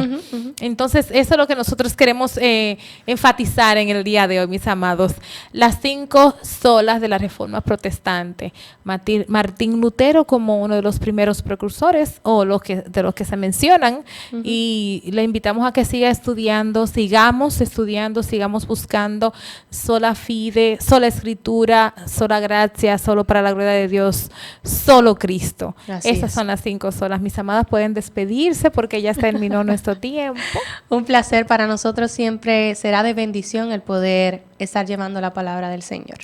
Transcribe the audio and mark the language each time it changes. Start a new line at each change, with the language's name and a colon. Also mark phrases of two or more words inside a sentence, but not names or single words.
Spanish: Entonces, eso es lo que nosotros queremos enfatizar en el día de hoy, mis amados. Las 5 solas de la Reforma Protestante. Martín Lutero como uno de los primeros precursores o de los que se mencionan, y le invitamos a que siga estudiando, sigamos estudiando, sigamos buscando
Latin: sola fide,
Spanish: sola escritura, sola gracia, solo para la gloria de Dios, solo Cristo. Así Esas es. son las 5 solas. Mis amadas pueden despedirse porque ya terminó nuestro tiempo. Un placer para nosotros, siempre será de bendición el poder estar llevando la palabra del Señor.